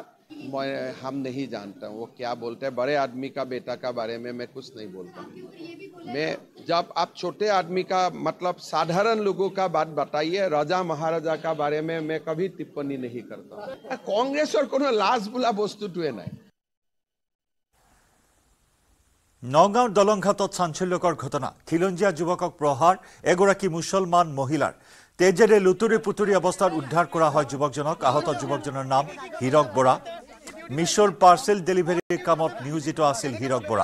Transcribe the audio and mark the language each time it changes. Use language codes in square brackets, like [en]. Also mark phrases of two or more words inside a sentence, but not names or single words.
[hi] हम नहीं जानता वो क्या बोलते हैं, बड़े आदमी का बेटा का बारे में मैं कुछ नहीं बोलता। मैं जब आप छोटे आदमी का मतलब साधारण लोगों का बात बताइए, राजा महाराजा का बारे में मैं कभी टिप्पणी नहीं करता। [as] কংগ্ৰেছ আৰু কোনো লাজ বোলা বস্তুটোৱে নাই। নগাঁৱৰ দলংঘাটত চাঞ্চল্যকৰ ঘটনা, খিলঞ্জীয়া যুৱকক প্ৰহাৰ, এগৰাকী মুছলমান মহিলাৰ তেজেৰে লুতুৰি পুতুৰি অৱস্থাত উদ্ধাৰ কৰা হয় যুৱকজনক। আহত যুৱকজনৰ নাম হীৰক বৰা। মিছৰ পাৰ্চেল ডেলিভাৰীৰ কামত নিয়োজিত আছিল হীৰক বৰা।